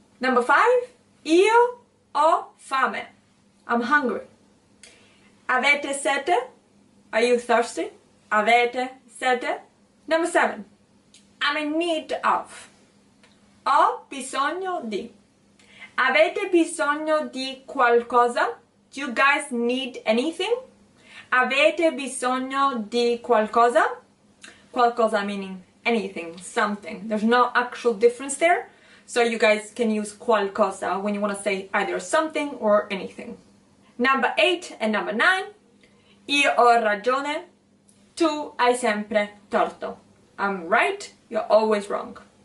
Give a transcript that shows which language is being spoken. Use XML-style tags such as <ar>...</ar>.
<en>Number 5.</en> <it>Io ho fame.</it> <en>I'm hungry.</en> <it>Avete sete?</it> <en>Are you thirsty? Avete sete? Number 7. I'm in need of.</en> <it>Ho bisogno di. Avete bisogno di qualcosa?</it> <en>Do you guys need anything?</en> <it>Avete bisogno di qualcosa?</it> <en>Qualcosa meaning anything, something. There's no actual difference there. So you guys can use qualcosa when you want to say either something or anything. Number 8 and number 9.</en> <it>Io ho ragione. Tu hai sempre torto.</it> <en>I'm right, you're always wrong.</en>